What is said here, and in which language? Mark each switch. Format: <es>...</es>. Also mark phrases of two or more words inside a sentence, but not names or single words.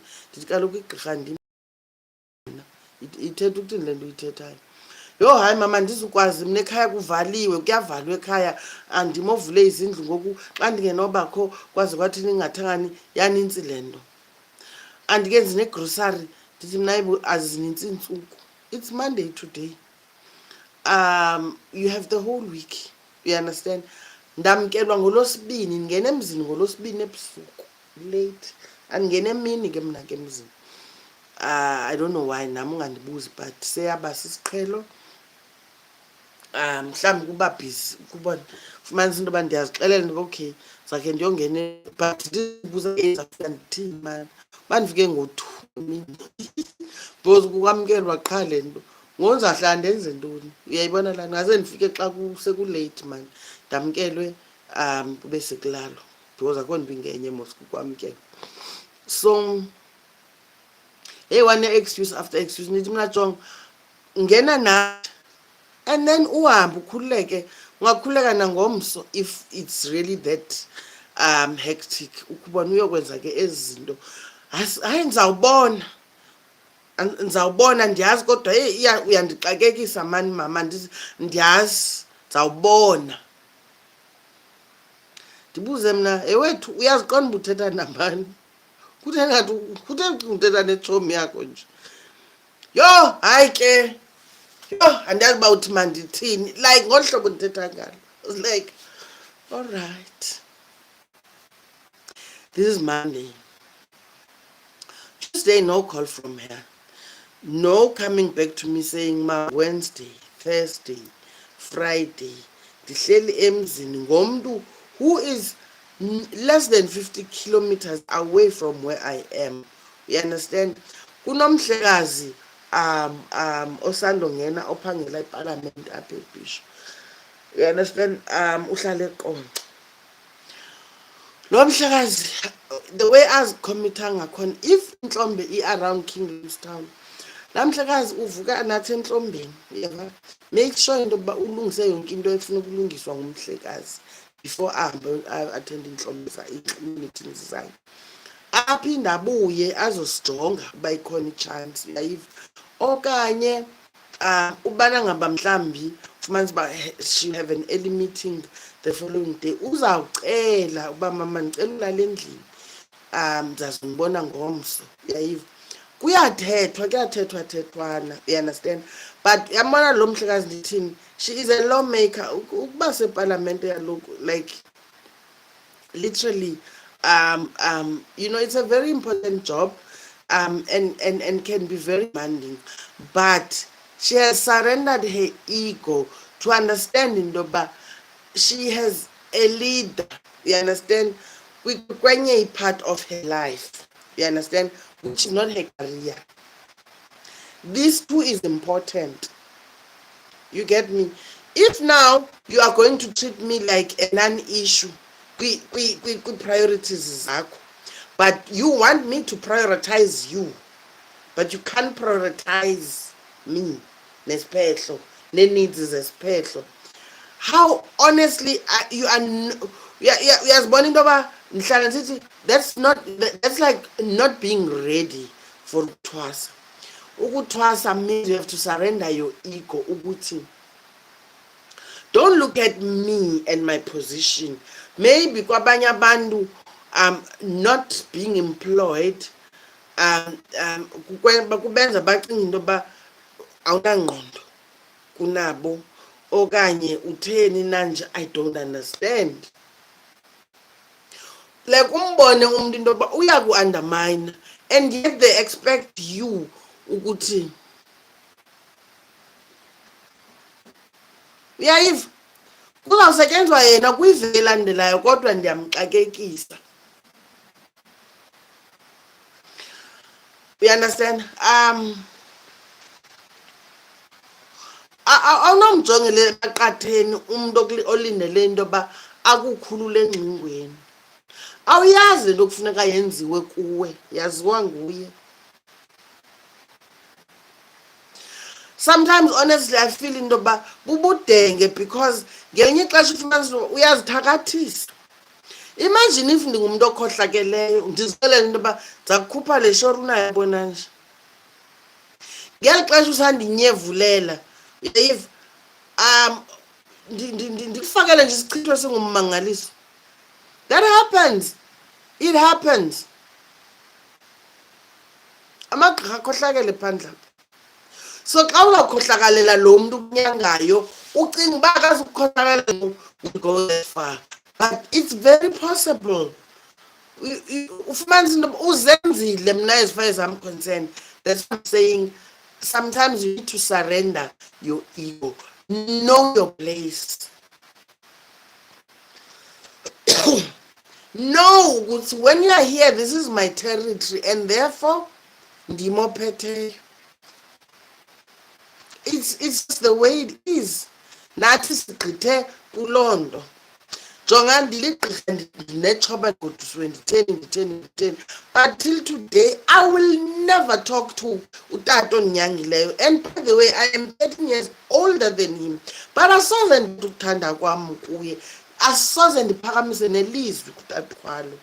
<xh>Ndithi kaloku igqirha ndim. Ithetha ukuthini le nto uyithethayo? Yho, hayi mama, andizukwazi mna ekhaya kuvaliwe, kuyavalwa ekhaya, andimovule izindlu ngoku xa ndingenobakho kwaze kwathi ningathangani, yanintsi le nto. Andikenzi negrosari, ndithi mna yibo azinintsi iintsuku.</xh> <en>It's Monday today. You have the whole week. You understand?</en> <xh>Ndamkelwa ngolosibini, ndingena emzini ngolosibini ebusuku, late. Andingena emini ke mna ke emzini.</xh> <en>I don't know why,</en> <xh>nam ungandibuzi, but seyaba sisiqhelo. Mhlawumbi kuba busy, kubona fumanisa into yoba ndiyazixelela into yoba okay zakhe ndiyongena, but ndizibuza ezafika ndithini mani, uba ndifike ngo-2 emini because kukwamkelwa qha le nto. Ngonzahlala ndenze ntoni? Uyayibona laa nto, ngaze ndifike xa sekulate mani, ndamkelwe kube sekulalwa because akho nto ingenye mos kukwamkelwa.</xh> <en>So hey, one excuse after excuse,</en> <xh>ndithi mna jonga, ngena nathi and then uhambe ukhululeke. Ungakhululeka nangomso</xh> <en>if it's really that hectic,</en> <xh>ukubona uyokwenza ke ezi zinto. Hayi, ndizawubona ndiyazi, kodwa uyandixakekisa mani mama, ndiyazi ndizawubona. Ndibuze mna, ewethu uyaziqonda uba uthetha nabani? Kutheni uthetha netshomi yakho nje? Yho, hayi ke, yho, andiyazi uba uthi mandithini, like ngolu hlobo ndithetha ngalo.</xh> <en>It's like, All right. This is Monday. Tuesday, no call from her. No coming back to me saying, ma, Wednesday, Thursday, Friday,</en> <xh>ndihleli emzini ngomntu</xh> <en>who is less than 50 kilometers away from where I am. You understand?</en> <xh>Kunomhlekazi osandongena ophangela eParliament apha eBhisho.</xh> <en>You understand?</en> <xh>Uhlala eQonce. Lo mhlekazi,</xh> <en>the way</en> <xh>azikhommitha ngakhona, if inhlombe i-around Kingstown, la mhlekazi uvuka nathi enhlombeni, yeva,</xh> <en>make sure</en> <xh>into yokuba ulungise yonke into efuna ukulungiswa ngumhlekazi before ahambe attend i-meetings zakhe. Aphinde abuye azosijonga uba ikhona i-chance, yayiva. Okanye ubana ngaba mhlambi fumanise uba</xh> <en>she have an early meeting the following day,</en> <xh>uzawucela uba mama ndicela ulala endlini, ndizazi ngibona ngomso, yayiva. Kuyathethwana,</xh> <en>you understand?</en> <xh>But yabona lo mhlekazi ndithini,</xh> <en>she is a lawmaker.</en> <xh>Ukuba sepalamente yaloku,</xh> <en>like literally, you know, it's a very important job, and can be very demanding, but she has surrendered her ego to understand in Doba she has a leader, you understand, kwenye a part of her life, you understand, which is not her career. This too is important. You get me? If now you are going to treat me like a non-issue, we priorities zakho, but you want me to prioritize you, but you can't prioritize me</en> <xh>nesipehlo neneeds zesipehlo.</xh> <en>How honestly you are</en> <xh>uyazibona into yoba ndihlala ndisithi</xh> <en>that's like not being ready for ukuthwasa. Ukuthwasa means you have to surrender your ego ukuthi don't look at me and my position.</en> <xh>Maybe kwabanye abantu</xh> <en>not being employed</en> <xh>kubenza bacinga into yoba awunangqondo kunabo, okanye utheni nanje,</xh> <en>I don't understand.</en> <xh>Like umbone umuntu into yoba uyaku-undermine</xh> <en>and yet they expect you</en> <xh>ukuthi uyayiva, kuzawusetyenzwa yena kwiveki elandelayo kodwa ndiyamxakekisa.</xh> <en>You understand?</en> <xh>Awunomjongele emaqatheni umuntu olindele into yoba akukhulule engxingweni. Awuyazi into kufuneka yenziwe kuwe, yaziwa nguye.</xh> <en>Sometimes honestly I feel</en> <xh>into yoba bubudenge because ngelinye ixesha ufumanisa uyazithakathisa. Imagine if ndingumuntu okhohlakeleyo ndizixelele into yoba ndiza kukhupha le shori unayo bona nje. Ngeli xesha usandinyevulela, yayiva, ndikufakele nje isichitho singummangaliso.</xh> <en>That happens. It happens.</en> <xh>Amagqirha akhohlakele phandle. So xa uzawukhohlakalela lo mntu kunyangayo ucinga uba akazukukhohlakalela</xh> <en>will go that far, but it's very possible.</en> <xh>Ufumanisa into uzenzile mna</xh> <en>as far as I'm concerned. That's what I'm saying. Sometimes you need to surrender your ego. Know your place. Know when you are here, this is my territory, and therefore, ndimophethe. It's just the way it is.</en> <xh>Nathi sigqithe kuloo nto. Jonga ndiligqirha ndinetshoba ngo 2010,</xh> <en>but till today I will never talk to</en> <xh>utata ondinyangileyo,</xh> <en>and by the way I am 13 years older than him, but</en> <xh>asoze ndikuthanda kwam kuye, asoze ndiphakamise nelizwi kutathwalo.</xh>